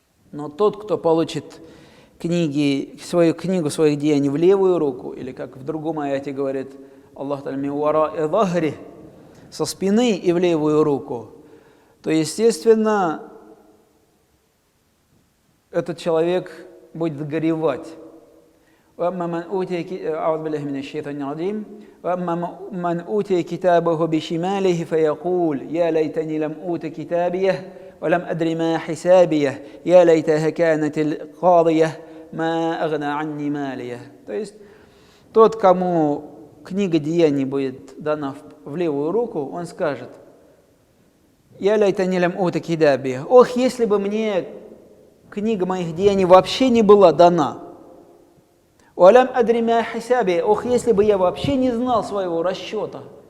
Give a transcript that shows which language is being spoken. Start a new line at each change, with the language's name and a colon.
Russian: Но тот, кто получит свою книгу своих деяний в левую руку, или как в другом аяте говорит Аллах Та'аля: «Мин вараи захри», со спины и в левую руку, то, естественно, этот человек будет горевать.
Arabic: وأما من أوتي كتابه بشماله فيقول يا ليتني لم أوت كتابيه ولم أدر ما حسابيه يا ليتها كانت القاضية ما أغنى عني ماليه.
Russian: То есть тот, кому книга деяний будет дана в левую руку, он скажет: «Я лайтани лям ута китабия». Ох, если бы мне книга моих деяний вообще не была дана. «Валям адри ма хисаби». Ох, если бы я вообще не знал своего расчета.